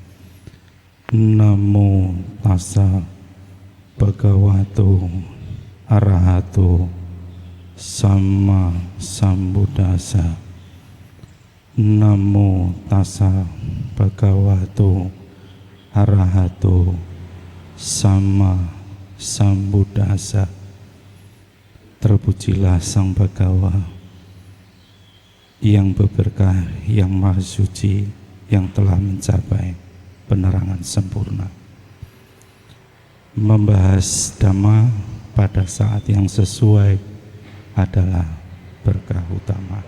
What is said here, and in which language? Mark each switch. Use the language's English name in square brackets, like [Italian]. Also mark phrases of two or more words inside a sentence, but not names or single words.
[Pali] Namo tassa bhagavato arahato sama sambuddhassa. Namo tassa bhagavato arahato sama sambuddhassa. [Indonesian] Terpujilah Sang Bhagawa yang berberkah, yang maha suci, yang telah mencapai penerangan sempurna. Membahas Dhamma pada saat yang sesuai adalah berkah utama.